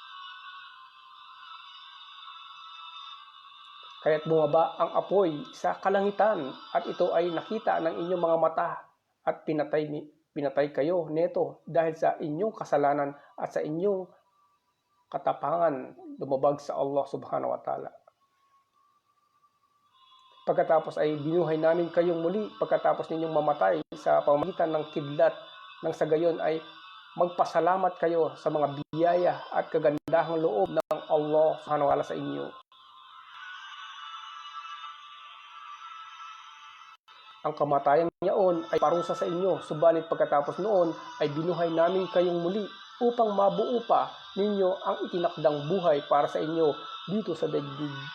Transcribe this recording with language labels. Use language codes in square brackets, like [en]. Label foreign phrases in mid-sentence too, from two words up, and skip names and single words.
[tl] Kaya't bumaba ang apoy sa kalangitan at ito ay nakita ng inyong mga mata at pinatay kayo neto dahil sa inyong kasalanan at sa inyong katapangan lumabag sa [ar] الله سبحانه وتعالى. [tl] Pagkatapos ay binuhay namin kayong muli pagkatapos ninyong mamatay sa pamamagitan ng kidlat, nang sa gayon ay magpasalamat kayo sa mga biyaya at kagandahang loob ng [ar] الله سبحانه وتعالى [tl] sa inyo. Ang kamatayan niyaon ay parusa sa inyo, subalit pagkatapos noon ay binuhay namin kayong muli upang mabuo pa ninyo ang itinakdang buhay para sa inyo dito sa daigdig.